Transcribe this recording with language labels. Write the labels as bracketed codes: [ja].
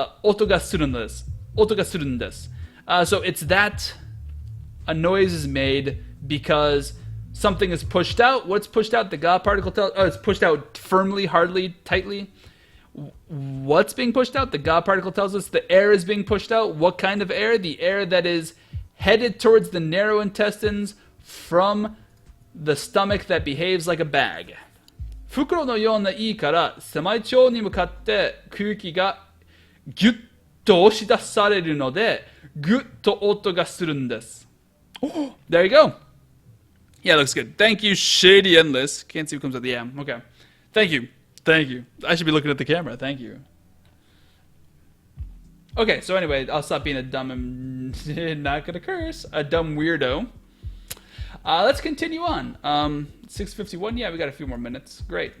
[ja] Oto ga surun desu. Oto ga surun desu. [en] So it's that a noise is made because something is pushed out. What's pushed out? The ga particle tells. Oh, it's pushed out firmly, hardly, tightly. What's being pushed out? The ga particle tells us the air is being pushed out. What kind of air? The air that is headed towards the narrow intestines from the stomach that behaves like a bag. [ja] 袋のようないいから狭い腸に向かって空気がギュッと押し出されるのでグッと音がするんです。 [en] Oh, there you go. Yeah, looks good. Thank you, Shady Endless. Can't see who comes out the yeah. Okay. Thank you. Thank you. I should be looking at the camera. Thank you. Okay, so anyway, I'll stop being a dumb and not gonna curse. A dumb weirdo. Let's continue on. 6:51. Yeah, we got a few more minutes. Great.